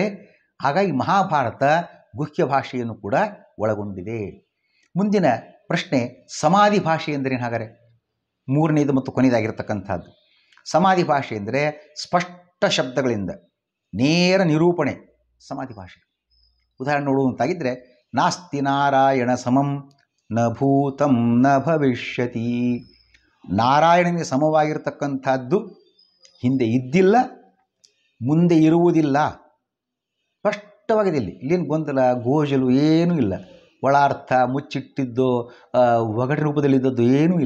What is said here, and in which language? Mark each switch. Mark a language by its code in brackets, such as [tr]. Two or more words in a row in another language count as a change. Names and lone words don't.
[kn] ಹಾಗಾಗಿ ಮಹಾಭಾರತ ಗುಹ್ಯ ಭಾಷೆಯನ್ನು ಕೂಡ ಒಳಗೊಂಡಿದೆ. ಮುಂದಿನ ಪ್ರಶ್ನೆ, ಸಮಾಧಿ ಭಾಷೆ ಎಂದರೇನು? ಹಾಗಾದರೆ ಮೂರನೇದು ಮತ್ತು ಕೊನೆಯದಾಗಿರ್ತಕ್ಕಂಥದ್ದು ಸಮಾಧಿ ಭಾಷೆ ಎಂದರೆ ಸ್ಪಷ್ಟ ಶಬ್ದಗಳಿಂದ ನೇರ ನಿರೂಪಣೆ ಸಮಾಧಿ ಭಾಷೆ. ಉದಾಹರಣೆ ನೋಡುವಂತಾಗಿದ್ದರೆ, [sa] ನಾಸ್ತಿ ನಾರಾಯಣ ಸಮಂ ನ ಭೂತಂ ನ ಭವಿಷ್ಯತಿ. [kn] ನಾರಾಯಣನಿಗೆ ಸಮವಾಗಿರ್ತಕ್ಕಂಥದ್ದು ಹಿಂದೆ ಇದ್ದಿಲ್ಲ, ಮುಂದೆ ಇರುವುದಿಲ್ಲ. ಸ್ಪಷ್ಟವಾಗಿದೆ. ಇಲ್ಲೇನು ಗೊಂದಲ ಗೋಜಲು ಏನೂ ಇಲ್ಲ. ಒಳಾರ್ಥ ಮುಚ್ಚಿಟ್ಟಿದ್ದು ಒಗಟು ರೂಪದಲ್ಲಿದ್ದದ್ದು ಏನೂ ಇಲ್ಲ.